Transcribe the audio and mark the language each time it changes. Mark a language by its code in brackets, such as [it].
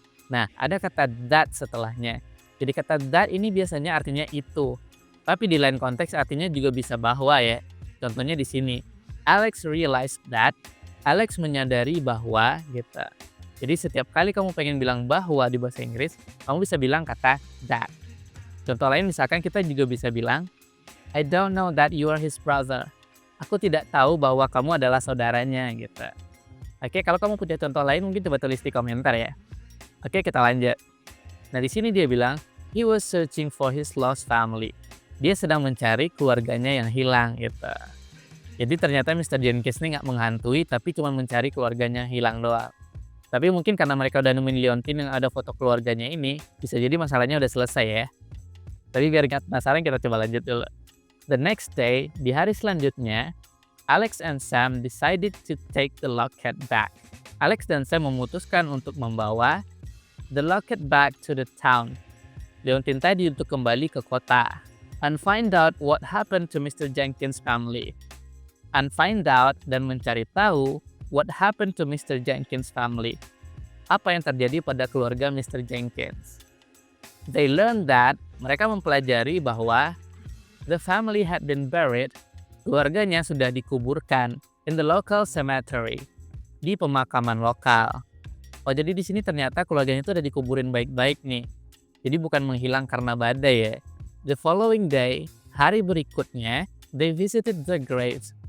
[id] Nah, ada kata that setelahnya. Jadi kata that ini biasanya artinya itu. Tapi di lain konteks artinya juga bisa bahwa ya. Contohnya di sini. [en] Alex realized that. [id] Alex menyadari bahwa gitu. Jadi setiap kali kamu pengen bilang bahwa di bahasa Inggris, kamu bisa bilang kata that. Contoh lain misalkan kita juga bisa bilang, [en] I don't know that you are his brother. [id] Aku tidak tahu bahwa kamu adalah saudaranya gitu. Oke, kalau kamu punya contoh lain mungkin coba tulis di komentar ya. Oke, kita lanjut. Nah, di sini dia bilang, [en] he was searching for his lost family. [id] Dia sedang mencari keluarganya yang hilang gitu. Jadi ternyata Mr. Jenkins ini nggak menghantui, tapi cuma mencari keluarganya hilang doang. Tapi mungkin karena mereka udah nemuin liontin yang ada foto keluarganya ini, bisa jadi masalahnya udah selesai ya. Tapi biar nggak penasaran, kita coba lanjut dulu. [en] The next day, [id] di hari selanjutnya, [en] Alex and Sam decided to take the locket back. [id] Alex dan Sam memutuskan untuk membawa [en] the locket back to the town. [id] Liontin tadi untuk kembali ke kota. [en] And find out what happened to Mr. Jenkins' family. And find out [id] dan mencari tahu [en] what happened to Mr. [id] Jenkins' family. Apa yang terjadi pada keluarga Mr. Jenkins. [en] They learned that, [id] Mereka mempelajari bahwa [en] the family had been buried, [id] keluarganya sudah dikuburkan [en] in the local cemetery, [id] di pemakaman lokal. Oh, jadi di sini ternyata keluarganya itu udah dikuburin baik-baik nih. Jadi bukan menghilang karena badai ya. [en] The following day, [id] hari berikutnya, [en] they visited the graves.